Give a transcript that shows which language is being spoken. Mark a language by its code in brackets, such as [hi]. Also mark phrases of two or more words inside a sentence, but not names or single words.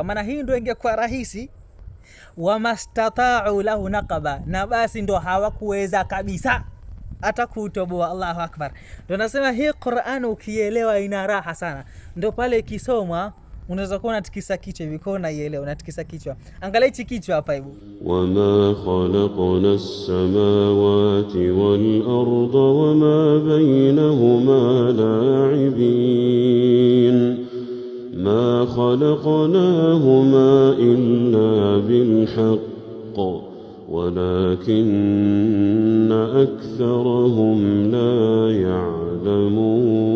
[sw] Maana hii ndio ingekuwa rahisi, [ar] وما استطاعوا له نقبا, [sw] na basi ndo hawakuweza kabisa hata kutoboa. [ar] الله أكبر. [sw] Ndio nasema hii Qur'an ukielewa ina raha sana, ndo pale ikisomwa unaweza kuwa unatikisa kichwa hivi, kwa unaielewa, unatikisa kichwa. Angalia hichi kichwa hapa hebu. [ar] وما خلقنا السماوات والأرض وما بينهما لاعبين ما خلقناهما إلا بالحق ولكن أكثرهم لا يعلمون.